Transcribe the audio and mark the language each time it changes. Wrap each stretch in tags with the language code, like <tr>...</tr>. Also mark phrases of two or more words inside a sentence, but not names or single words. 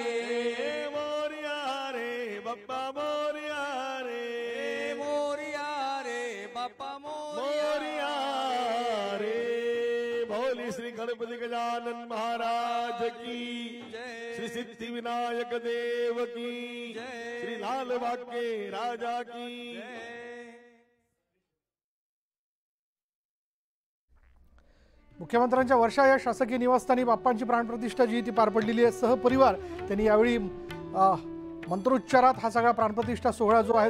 <mr>मोरया रे बप्पा मोरया रे मोरिया रे बाप्पा</mr> <hi>मोरया रे भोली श्री गणपति गजानन महाराज की श्री सिद्धि विनायक देव की श्री लाल बाग के राजा की</hi> <mr>मुख्यमंत्र्यांच्या वर्षा या शासकीय निवासस्थानी बाप्पांची प्राणप्रतिष्ठा जी ती पार पडलेली आहे सहपरिवार त्यांनी यावेळी मंत्रोच्चारात हा सगळा प्राणप्रतिष्ठा सोहळा जो आहे</mr>